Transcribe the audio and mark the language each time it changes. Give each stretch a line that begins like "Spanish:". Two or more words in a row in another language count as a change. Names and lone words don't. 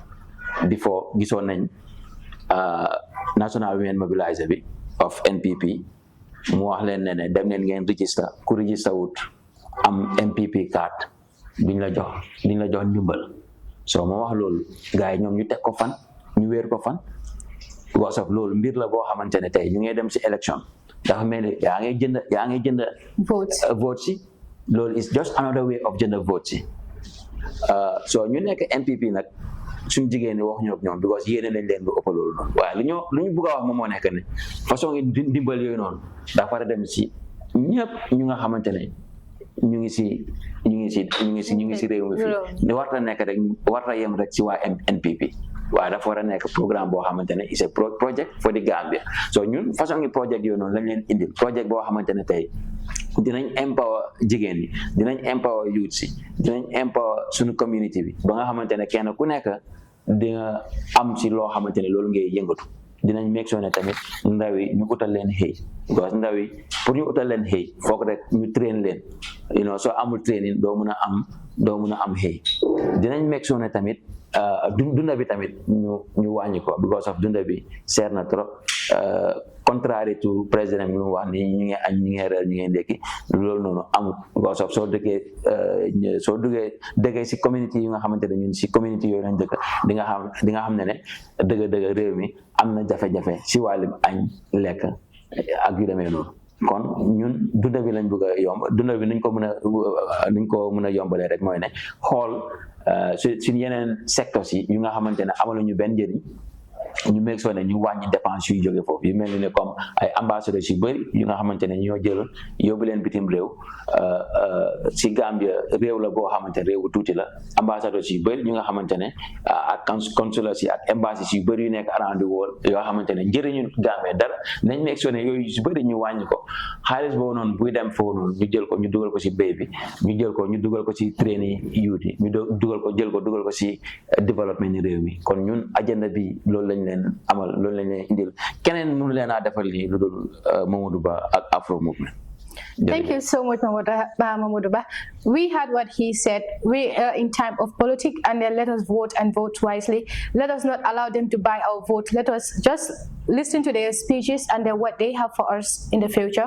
Wolof: Before gisoon nañ National Women Mobiliser bi of NPP mu wax leen ne dem leen ngeen register ku register wut am MPP card duñ la jox ndimbal. So mo wax loolu gars yi ñoom ñu teg ko fan ñu wéer ko fan
English: because of
Wolof: loolu mbir la boo xamantene tey ñu ngi dem ci élection dafa mel ni yaa ngi jënd vote si loolu
English: is just another way of
Wolof: jënd vote si. So ñu nekk MPP nag suñu jigéen ñi wax ñoom because yéene nañ leen lu ëpp loolu noonu waaye lu ñu bëgg a wax moom moo nekk ne façon ngi ndimbal yooyu noonu dafa war a dem si ñëpp ñu nga xamante ne ñu ngi si réew mi fii ne warta nekk rek warta yem rek si waa NPP waaye dafa war a nekk programme boo xamante ne
English: is a project for the Gambia.
Wolof: So ñun façon ngi project yooyu noonu lañ leen indil project boo xamante ne tey dinañ empower jigéen ñi dinañ empower youth si dinañ empower suñu community bi ba nga xamante ne kenn ku nekk di nga am si loo xamante ne loolu ngay yëngatu. Dinañ
English: make sure
Wolof: ne tamit ndaw yi ñu utal leen xëy because ndaw yi pour ñu utal leen xëy foog rek ñu train leen soo amul training doo mun a am xëy. Dinañ
English: make sure
Wolof: ne tamit dunda bi tamit ñu wàññi ko
English: because of
Wolof: dunda bi seer na trop
English: contrary to
Wolof: président bi mu wax ni ñu ngi añ ñu ngi reer ñu ngi ndekki loolu noonu amul
English: because of
Wolof: soo dëggee si community yi nga xamante ne ñun si community yooyu lañ dëkk di nga xam ne dëgg réew mi am na jafe-jafe si wàllum añ lekk ak yu demee noonu. Kon ñun dunda bi lañ bëgg a yomb dunda bi nuñ ko mën a yombalee rek mooy ne xool suñ yeneen secteurs yi yu nga xamante ne amaluñu benn njëriñ ñu
English: make sure
Wolof: ne ñu wàññi dépense yu jóge foofu yu mel ni ne comme ay ambassadeurs yu bëri yu nga xamante ne ñoo jël yóbbu leen bitim réew si Gambia réew la boo xamante ne réewu tuuti la ambassadeurs yu bëri ñu nga xamante ne ak consulats yi ak embassies yu bëri yu nekk
English: around the world
Wolof: yoo xamante ne njëriñu Gambia dara nañ
English: make sure
Wolof: ne yooyu su bëri ñu wàññi ko xaalis boobu noonu buy dem foofu noonu ñu jël ko ñu dugal ko si béy bi ñu jël ko ñu dugal ko si
English: training youth
Wolof: yi ñu dugal ko si développement ni réew mi kon ñun agenda bi loolu lañ leen amal loolu lañ leen indil keneen mënu leen a defal lii lu dul Momodou Bah ak Afro Movement.
English: Thank you so much, Momodou Bah. We heard what he said. We are in time of politics, and then let us vote and vote wisely. Let us not allow them to buy our vote. Let us just listen to their speeches and then what they have for us in the future.